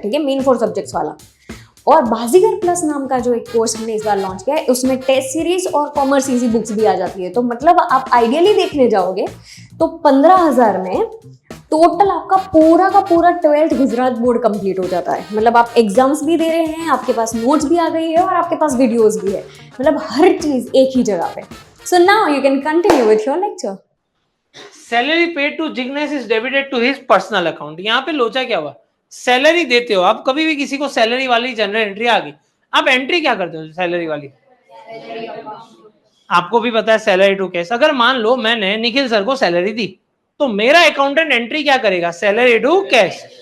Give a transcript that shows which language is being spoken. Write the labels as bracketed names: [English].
[Hindi] ठीक है, main 4 subjects वाला। और बाजीगर प्लस नाम का जो एक कोर्स हमने इस बार लॉन्च किया है, उसमें टेस्ट सीरीज और कॉमर्स इजी बुक्स भी आ जाती है। तो मतलब आप आइडियली देखने जाओगे तो 15,000 में टोटल आपका पूरा का पूरा 12th गुजरात बोर्ड कंप्लीट हो जाता है। मतलब आप एग्जाम्स भी दे रहे हैं, आपके पास नोट्स भी आ गई है और आपके पास वीडियोस भी है, मतलब हर चीज एक ही जगह पे। [English] So now you can continue with your lecture. Salary paid to Jignesh is debited to his personal account। [Hindi] यहाँ पे लोचा क्या हुआ? सैलरी देते हो आप, कभी भी किसी को सैलरी वाली जनरल एंट्री आ गई, आप एंट्री क्या करते हो सैलरी वाली? आपको भी पता है सैलरी टू कैश। अगर मान लो मैंने निखिल सर को सैलरी दी तो मेरा अकाउंटेंट एंट्री क्या करेगा? Salary to cash.